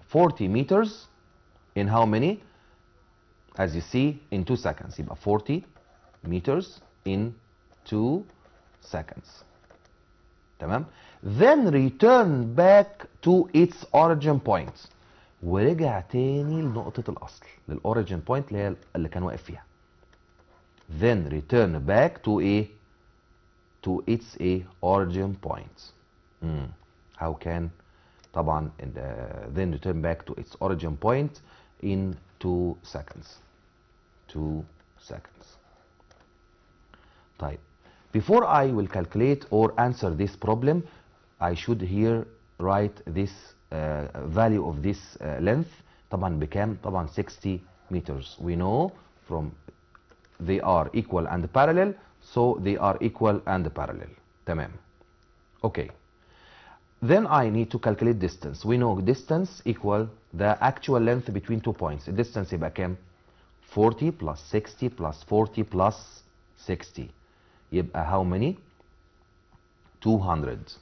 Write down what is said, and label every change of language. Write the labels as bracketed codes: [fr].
[en] 40 meters in how many? As you see in 2 seconds. يبقى 40 meters in 2 seconds. تمام؟ Then return back to its origin point. [ar] ورجع تاني لنقطة الأصل، للأوريجين بوينت اللي هي اللي كان واقف فيها. [en] Then return back to its origin point. How can طبعا then return back to its origin point in 2 seconds. 2 seconds. طيب. Before I will calculate or answer this problem, I should here write this value of this length. [ar] طبعا بكام؟ طبعا 60 meters. [en] We know from they are equal and parallel, so they are equal and parallel. تمام. Okay. Then I need to calculate distance. We know distance equal the actual length between 2 points. Distance [ar] يبقى كام؟ [en] 40 plus 60 plus 40 plus 60. يبقى how many? 200.